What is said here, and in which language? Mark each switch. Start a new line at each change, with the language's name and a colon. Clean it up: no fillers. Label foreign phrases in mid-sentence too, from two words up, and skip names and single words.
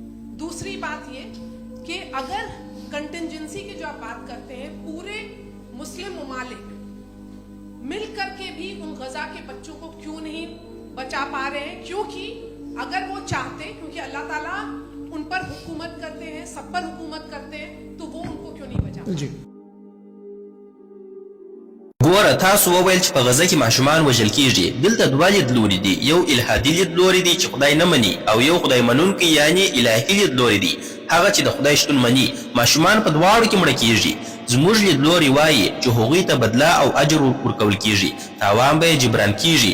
Urdu: دوسری بات یہ کہ اگر کنٹیجنسی کی جو آپ بات کرتے ہیں، پورے مسلم ممالک مل کر کے بھی ان غزہ کے بچوں کو کیوں نہیں بچا پا رہے ہیں? کیونکہ اگر وہ چاہتے، کیونکہ اللہ تعالیٰ ان پر حکومت کرتے ہیں، سب پر حکومت کرتے ہیں، تو وہ ان کو کیوں نہیں بچا?
Pashto: ګوره تاسو وویل چې په غزه کې ماشومان وژل کیږي. دلته دوه لیدلوري دي، یو الهادي لیدلوری دی چې خدای نه مني، او یو خدای منونکی یعنی الهي لیدلوری دی، هغه چې د خدای شتون مني. ماشومان په دواړو کې مړه کیږي. زموږ لیدلوري وایي چې هغوی ته بدله او اجر ورکول کیږي، تاوان به یې جبران کیږي.